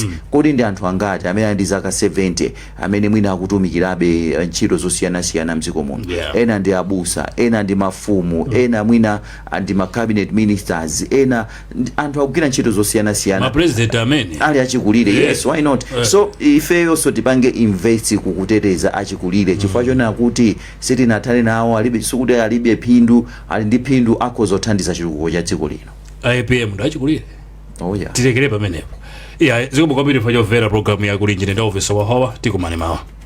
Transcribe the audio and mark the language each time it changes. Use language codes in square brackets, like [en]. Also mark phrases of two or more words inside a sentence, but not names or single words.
[ny] Kodi ndi anthu angati amene ndi zaka 70 amene mwina akutumikirabe ntchito zosiyana-siyana mdziko muno. Ena ndi abusa, ena ndi mafumu, ena mwina ndi ma [en] cabinet ministers, [ny] ena anthu akugwira ntchito zosiyana-siyana. Ma president amene ali achikulire. [en] Yes, why not? [ny] So ifeyo so tipange invest kukuteteza achikulire chifukwa chonena kuti sitinathane nawo alibe sukuti alibe phindu ali ndi phindu akhoza kuthandiza chitukuko cha dziko lino. IPM ndachikulire. [en] Oh yeah. [ny] Titekere pamenepo. Zikomo kwambiri chifukwa chomvera programu ya Kulinji ndi office wa Hawa tikumane mawa.